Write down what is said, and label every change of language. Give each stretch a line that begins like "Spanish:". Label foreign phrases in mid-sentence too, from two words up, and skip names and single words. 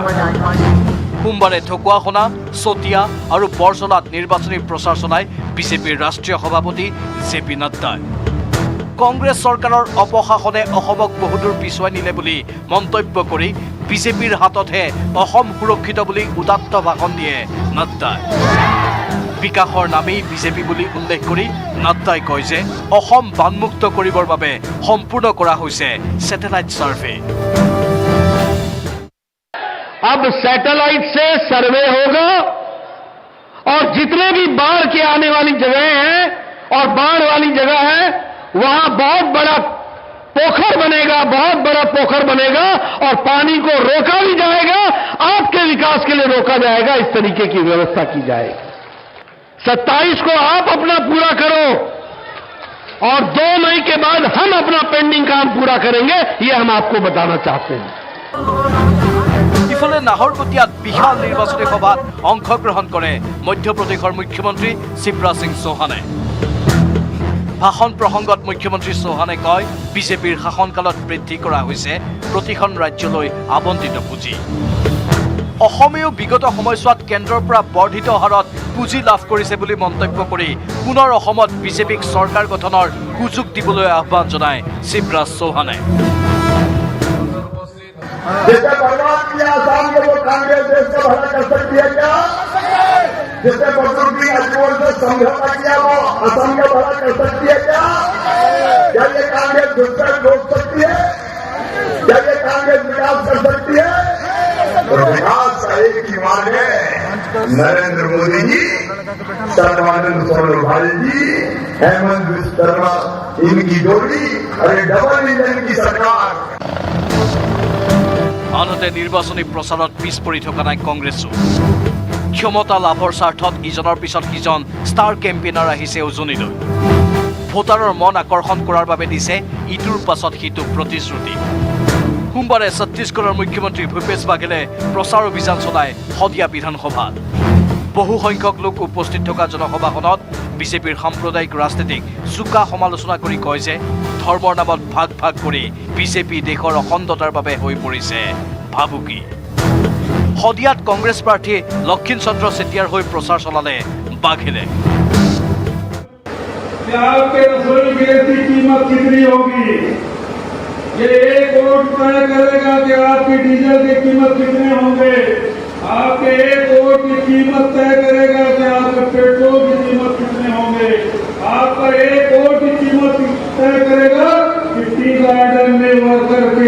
Assamese: সোমবাৰে ঢকুৱাখনা চতিয়া আৰু বৰজলাত নিৰ্বাচনী প্ৰচাৰ চলাই বিজেপিৰ ৰাষ্ট্ৰীয় সভাপতি জেপি নাড্ডাই কংগ্ৰেছ চৰকাৰৰ অপশাসনে অসমক বহুদূৰ পিছুৱাই নিলে বুলি মন্তব্য কৰি বিজেপিৰ হাততহে অসম সুৰক্ষিত বুলি উদাত্ত ভাষণ দিয়ে নাড্ডাই বিকাশৰ নামেই বিজেপি বুলি উল্লেখ কৰি নাড্ডাই কয় যে অসম বানমুক্ত কৰিবৰ বাবে সম্পূৰ্ণ কৰা হৈছে স্যাটেলাইট সাৰ্ভে
Hindi: अब सैटेलाइट से सर्वे होगा और जितने भी बाढ़ के आने वाली जगह हैं और बाढ़ वाली जगह है वहां बहुत बड़ा पोखर बनेगा और पानी को रोका भी जाएगा आपके विकास के लिए रोका जाएगा इस तरीके की व्यवस्था की जाएगी 27 को आप अपना पूरा करो और 2 मई के बाद हम अपना पेंडिंग काम पूरा करेंगे ये हम आपको बताना चाहते हैं
Assamese: ইফালে নাহৰকটীয়াত বিশাল নিৰ্বাচনী সভাত অংশগ্ৰহণ কৰে মধ্যপ্ৰদেশৰ মুখ্যমন্ত্ৰী শিৱৰাজ সিং চৌহানে ভাষণ প্ৰসংগত মুখ্যমন্ত্ৰী চৌহানে কয় বিজেপিৰ শাসনকালত বৃদ্ধি কৰা হৈছে প্ৰতিখন ৰাজ্যলৈ আবণ্টিত পুঁজি অসমেও বিগত সময়ছোৱাত কেন্দ্ৰৰ পৰা বৰ্ধিত হাৰত পুঁজি লাভ কৰিছে বুলি মন্তব্য কৰি পুনৰ অসমত বিজেপিক চৰকাৰ গঠনৰ সুযোগ দিবলৈ আহ্বান জনায় শিৱৰাজ চৌহানে
Hindi: जिसने बर्बाद किया आसाम के वो कांग्रेस देश का भला कर सकती है क्या जिसने बदरुद्दीन अजमल से समझौता किया वो असम का भला कर सकती है क्या ये कांग्रेस घुसपैठ रोक सकती है क्या ये कांग्रेस विकास कर सकती है तो विकास का एक ही मार्ग है नरेंद्र मोदी जी सर्वानंद सोनोवाल जी हेमंत बिश्व शर्मा इनकी जोड़ी और ये
English: double engine
Hindi: की सरकार
Assamese: আনহাতে নিৰ্বাচনী প্ৰচাৰত পিছ পৰি থকা নাই কংগ্ৰেছো ক্ষমতা লাভৰ স্বাৰ্থত ইজনৰ পিছত সিজন
English: star campaigner
Assamese: আহিছে উজনিলৈ ভোটাৰৰ মন আকৰ্ষণ কৰাৰ বাবে দিছে ইটোৰ পাছত সিটো প্ৰতিশ্ৰুতি সোমবাৰে ছত্তীশগড়ৰ মুখ্যমন্ত্ৰী ভূপেশ বাঘেলে প্ৰচাৰ অভিযান চলাই শদিয়া বিধানসভাত বহু সংখ্যক লোক উপস্থিত থকা জনসভাখনত বিজেপিৰ সাম্প্ৰদায়িক ৰাজনীতিক চোকা সমালোচনা কৰি কয় যে ধৰ্মৰ নামত ভাগ কৰি বিজেপি দেশৰ অখণ্ডতাৰ বাবে হৈ পৰিছে ভাবুকি শদিয়াত কংগ্ৰেছ প্ৰাৰ্থী লক্ষীণ চন্দ্ৰ চেতিয়াৰ হৈ প্ৰচাৰ চলালে বাঘেলে
Hindi: ये एक वोट तय करेगा कि आपकी डीजल की कीमत कितने होंगे आपके एक वोट की कीमत तय करेगा कि आपके पेट्रोल की कीमत कितने होंगे आपका एक वोट की कीमत तय करेगा कि
English: tea garden
Hindi: में वर्कर की